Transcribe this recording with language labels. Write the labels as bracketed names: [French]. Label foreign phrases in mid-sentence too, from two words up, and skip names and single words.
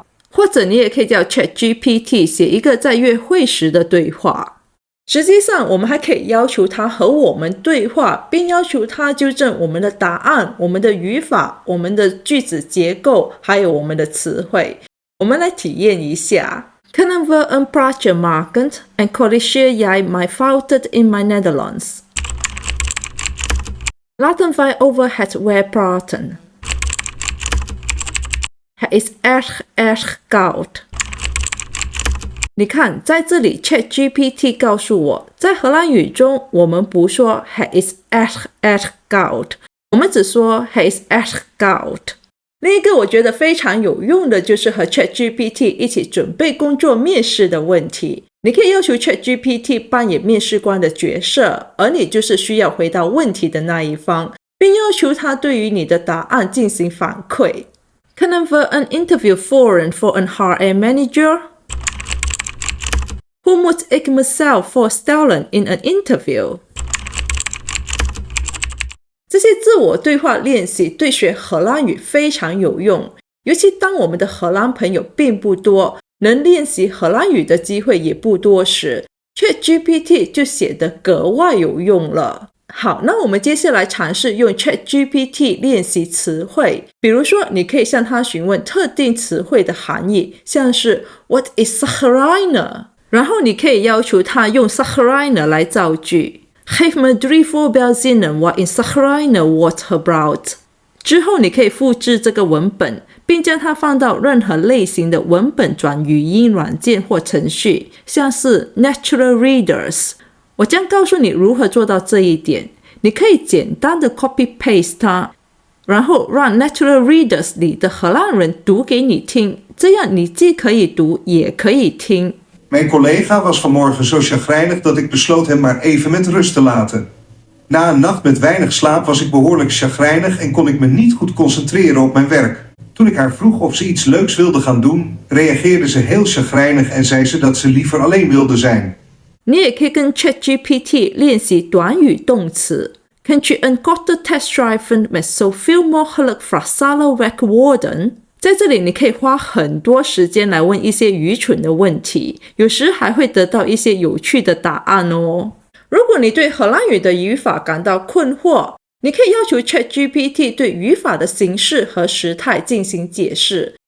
[Chinese] 或者你也可以叫 ChatGPT 写一个在约会时的对话。实际上，我们还可以要求它和我们对话，并要求它纠正我们的答案、我们的语法、我们的句子结构，还有我们的词汇。我们来体验一下。 [Dutch] Kunnen we een praatje maken en corrigeer jij mij fouten in mijn Nederlands? Laten wij over het weer praten. Het is erg koud。 [Chinese] 你看，在这里 ChatGPT 告诉我，在荷兰语中我们不说 [Dutch] Het is erg koud， [Chinese] 我们只说 [Dutch] Het is erg koud。 [Chinese] 另一个我觉得非常有用的就是和 ChatGPT 一起准备工作面试的问题。你可以要求 ChatGPT 扮演面试官的角色，而你就是需要回答问题的那一方，并要求他对于你的答案进行反馈。 [Dutch] Kunnen we een interview voeren voor een HR manager? Hoe moet ik mezelf voorstellen in een interview? [Chinese] 这些自我对话练习对学荷兰语非常有用，尤其当我们的荷兰朋友并不多，能练习荷兰语的机会也不多时， ChatGPT 就显得格外有用了。好，那我们接下来尝试用 ChatGPT 练习词汇。比如说，你可以向它询问特定词汇的含义，像是 [English] What is [Chinese] Zagrijner？然后你可以要求它用 Zagrijner 来造句。 [Dutch] Geef me 3 voorbeeldzinnen waarin Zagrijner wordt gebruikt。 [Chinese] 之后你可以复制这个文本，并将它放到任何类型的文本转语音软件或程序，像是 Natural Readers。我将告诉你如何做到这一点。你可以简单的 copy-paste 它，然后让 Natural Readers 里的荷兰人读给你听，这样你既可以读也可以听。 [Dutch] Mijn collega was vanmorgen zo chagrijnig dat ik besloot hem maar even met rust te laten. Na een nacht met weinig slaap was ik behoorlijk chagrijnig en kon ik me niet goed concentreren op mijn werk. Toen ik haar vroeg of ze iets leuks wilde gaan doen, reageerde ze heel chagrijnig en zei ze dat ze liever alleen wilde zijn. [Chinese] 你也可以跟 ChatGPT 练习短语动词。 [Dutch] Kunt je een korte tekst schrijven met zoveel mogelijk frasale werkwoorden？ [Chinese] 在这里你可以花很多时间来问一些愚蠢的问题，有时还会得到一些有趣的答案哦。如果你对荷兰语的语法感到困惑，你可以要求 ChatGPT 对语法的形式和时态进行解释。